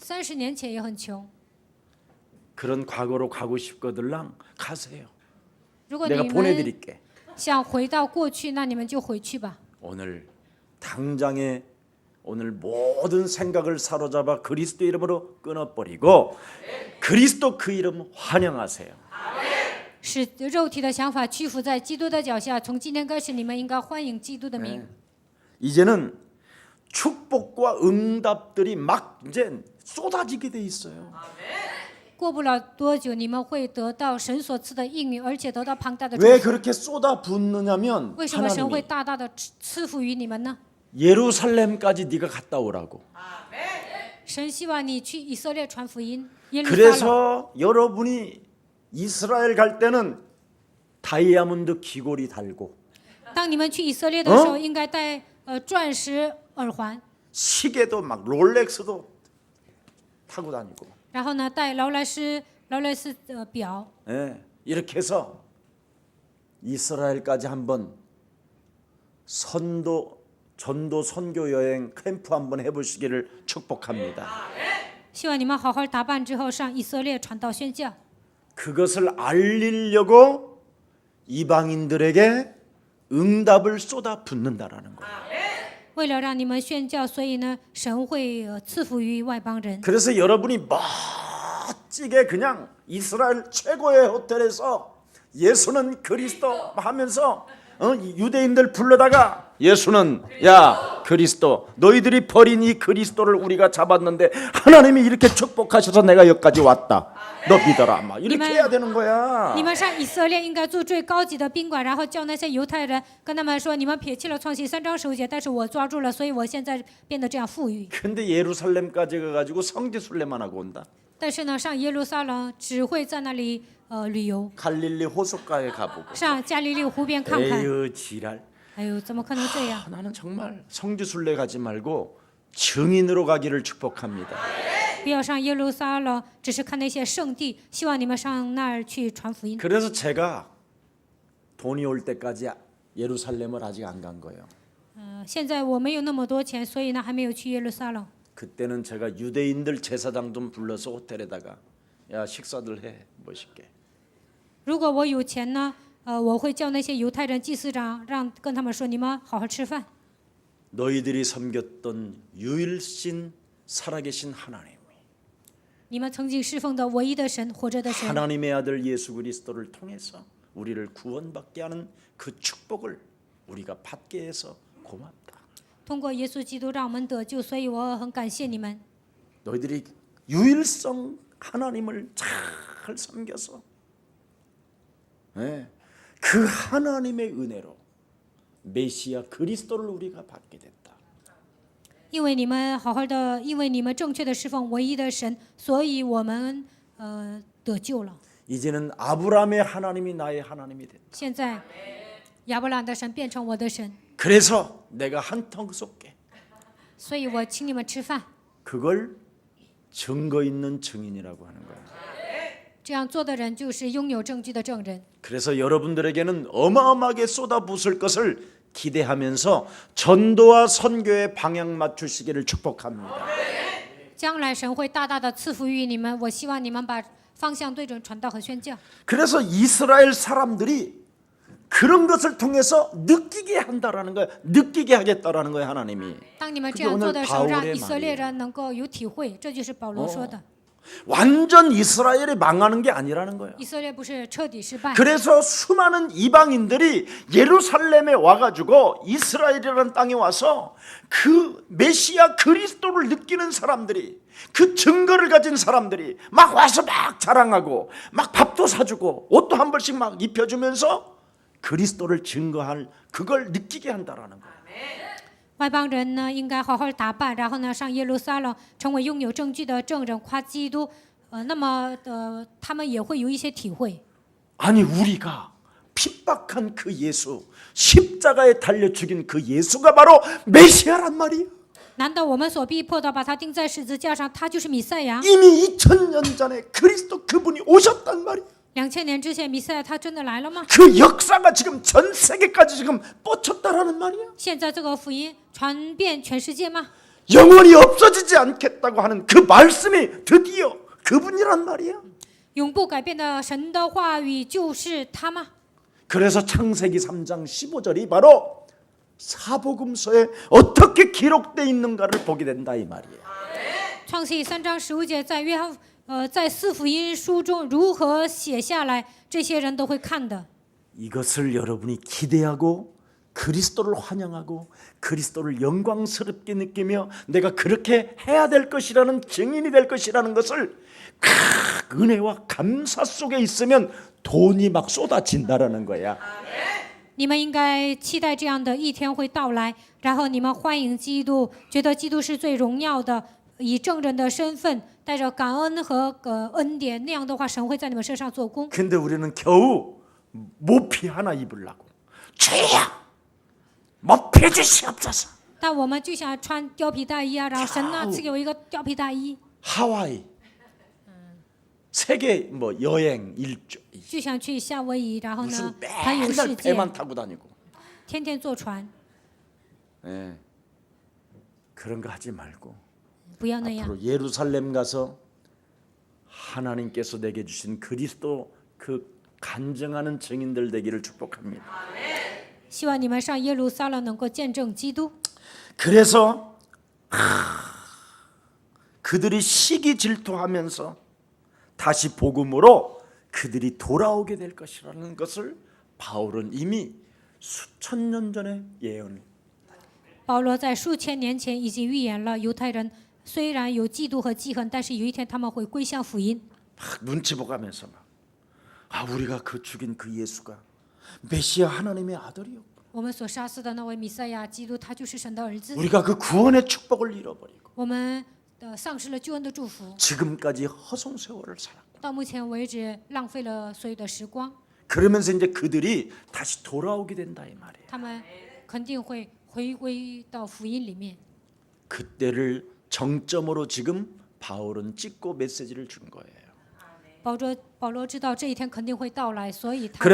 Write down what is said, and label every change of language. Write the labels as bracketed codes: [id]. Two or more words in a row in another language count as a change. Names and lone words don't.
[zh] 30 年前也很穷。 [ko] 그런 과거로 가고 싶거들랑 가세요. [zh] 如果 [ko] 내가 [zh] 你们 [ko] 보내드릴게. [zh] 想回到过去，那你们就回去吧。 [ko] 오늘 당장에 오늘 모든 생각을 사로잡아 그리스도 이름으로 끊어버리고 그리스도 그 이름 환영하세요. [zh] 使肉体的想法屈服在基督的脚下。从今天开始，你们应该欢迎基督的名。 [ko] 이제는 축복과 응답들이 막 이제 쏟아지게 돼 있어요. [zh] 过不了多久，你们会得到神所赐的应允，而且得到庞大的祝 [ko] 왜 [zh] 福。 [ko] 그렇게 쏟아붓느냐면 [zh] 为什么神会 [ko] 하나님이 [zh] 大大的赐福于你们呢？ [ko] 예루살렘까지 네가 갔다 오라고. [zh] 神希望你去以色列传福音。耶路撒冷。 [ko] 그래서 여러분이 이스라엘 갈 때는 다이아몬드 귀걸이 달고 [zh] 当你们去以色列的时候，应该戴钻石耳环， [ko] 시계도 막 롤렉스도 타고 다니고 [zh] 然后呢戴劳莱斯表， [ko] 예, 이렇게 해서 이스라엘까지 한번 전도 선교 여행 캠프 한번 해보시기를 축복합니다. [zh] 希望你们好好打扮之后上以色列传道宣教。 [ko] 그것을 알리려고 이방인들에게 응답을 쏟아 붓는다라는 거예요. [zh] 为了让你们宣教，所以呢，神会赐福于外邦人。 [ko] 그래서 여러분이 멋지게 그냥 이스라엘 최고의 호텔에서 예수는 그리스도 하면서 유대인들 불러다가 예수는 야 그리스도 너희들이 버린 이 그리스도를 우리가 잡았는데 하나님이 이렇게 축복하셔서 내가 여기까지 왔다. 너 믿어라. 막 이렇게 해야 되는 거야. [zh] 你们上以色列应该住最高级的宾馆，然后叫那些犹太人跟他们说：“你们撇弃了创世3章10节，但是我抓住了，所以我现在变得这样富裕。 [ko] 근데 예루살렘까지 가가지고 성지순례만 하고 온다. [zh] 但是呢，上耶路撒冷只会在那里旅游， [ko] 갈릴리 호숫가에 가보고. [zh] 上加利利湖边看看。 [ko] 에휴 지랄. [zh] 哎呦，怎么可能这样？ [ko] 나는 정말 성지순례 가지 말고 증인으로 가기를 축복합니다. [zh] 不要上耶路撒冷，只是看那些圣地。希望你们上那儿去传福音。 [ko] 그래서 제가 돈이 올 때까지 예루살렘을 아직 안 간 거예요. [zh] 现在我没有那么多钱，所以呢还没有去耶路撒冷。 [ko] 그때는 제가 유대인들 제사장 좀 불러서 호텔에다가 야 식사들 해 멋있게. [zh] 如果我有钱呢，我会叫那些犹太人祭司长，跟他们说：“你们好好吃饭。 [ko] 너희들이 섬겼던 유일신 살아계신 하나님, [zh] 你们曾经侍奉的唯一的神，活着的神， [ko] 하나님의 아들 예수 그리스도를 통해서 우리를 구원받게 하는 그 축복을 우리가 받게 해서 고맙다. [zh] 通过耶稣基督让我们得救，所以我很感谢你们。 [ko] 너희들이 유일성 하나님을 잘 섬겨서 그 하나님의 은혜로 메시아 그리스도를 우리가 받게 됐다. [zh] 因为你们好好的，因为你们正确的侍奉唯一的神，所以我们得救了。 [ko] 이제는 아브라함의 하나님이 나의 하나님이 됐다. [zh] 现在亚伯兰的神变成我的神， [ko] 그래서 내가 한턱 쏠게. [zh] 所以我请你们吃饭。 [ko] 그걸 증거 있는 증인이라고 하는 거예요. [zh] 这样做的人就是拥有证据的证人。 [ko] 그래서 여러분들에게는 어마어마하게 쏟아부을 것을 기대하면서 전도와 선교의 방향 맞추시기를 축복합니다. [zh] 将来神会大大的赐福于你们，我希望你们把方向对准传道和宣教。 [ko] 그래서 이스라엘 사람들이 그런 것을 통해서 느끼게 한다라는 거예요. 느끼게 하겠다라는 거예요, 하나님이. [zh] 当你们这样做的时候，让以色列人能够有体会，这就是保罗说的。 [ko] 완전 이스라엘이 망하는 게 아니라는 거예요. [zh] 以色列不是彻底失败， [ko] 그래서 수많은 이방인들이 예루살렘에 와가지고 이스라엘이라는 땅에 와서 그 메시아 그리스도를 느끼는 사람들이 그 증거를 가진 사람들이 막 와서 막 자랑하고 막 밥도 사주고 옷도 한 벌씩 막 입혀주면서 그리스도를 증거할 그걸 느끼게 한다라는 거예요. [zh] 外邦人呢应该好好打扮，然后呢上耶路撒冷，成为拥有证据的证人，夸基督。那么他们也会有一些体会。 [ko] 아니 우리가 핍박한 그 예수, 십자가에 달려 죽인 그 예수가 바로 메시아란 말이에요. [zh] 难道我们所逼迫的把他钉在十字架上，他就是弥赛亚？ [ko] 이미 2000년 전에 그리스도 그분이 오셨단 말이에요. [zh] 2000 年之前，弥赛亚他真的来了吗？ [ko] 그 역사가 지금 전 세계까지 지금 뻗쳤다라는 말이에요. [zh] 现在这个福音传遍全世界吗？ [ko] 영원히 없어지지 않겠다고 하는 그 말씀이 드디어 그분이란 말이에요. [zh] 永不改变的神的话语就是他吗？ [ko] 그래서 창세기 3장 15절이 바로 사복음서에 어떻게 기록되어 있는가를 보게 된다 이 말이에요. [zh] 创世记3章15节，在四福音书中如何写下来，这些人都会看的。 [ko] 이것을 여러분이 기대하고 그리스도를 환영하고 그리스도를 영광스럽게 느끼며 내가 그렇게 해야 될 것이라는 증인이 될 것이라는 것을 은혜와 감사 속에 있으면 돈이 막 쏟아진다라는 거야. [zh] 你们应该期待这样的一天会到来，然后你们欢迎基督，觉得基督是最荣耀的，以证人的身份，带着感恩和恩典，那样的话，神会在你们身上做工。 [ko] 근데 우리는 겨우 모피 하나 입으려고 주야 모피 주시옵소서. [zh] 但我们就想穿貂皮大衣啊，然后神呢赐给我一个貂皮大衣， [ko] 하와이 세계 뭐 여행 일주 [zh] 就想去夏威夷，然后呢 [ko] 무슨 [zh] 环游世 [ko] 맨날 [zh] 界， [ko] 배만 타고 다니고 [zh] 天天坐船， [ko] 예. 그런 거 하지 말고 [zh] 不要那样。 [ko] 앞으로 예루살렘 가서 하나님께서 내게 주신 그리스도 그 간증하는 증인들 되기를 축복합니다. [zh] 希望你们上耶路撒冷能够见证基督。 [ko] 그래서 그들이 시기 질투하면서 다시 복음으로 그들이 돌아오게 될 것이라는 것을 바울은 이미 수천 년 전에 예언. [zh] 保罗在数千年前已经预言了，犹太人虽然有嫉妒和记恨，但是有一天他们会归向福音。 [ko] 막 눈치 보가면서 우리가 그 죽인 그 예수가 메시아 하나님의 아들이요. [zh] 我们所杀死的那位弥赛亚基督，他就是神的儿子。 [ko] 우리가 그 구원의 축복을 잃어버리고 [zh] 我们丧失了救恩的祝福， [ko] 지금까지 허송 세월을 살았고 [zh] 到目前为止浪费了所有的时光。 [ko] 그러면서 이제 그들이 다시 돌아오게 된다 이 말이에요. [zh] 他们肯定会回归到福音里面。 [ko] 그때를 정점으로 지금 바울은 찍고 메시지를 준 거예요. [zh] 保罗知道这一天肯定会到来，所以他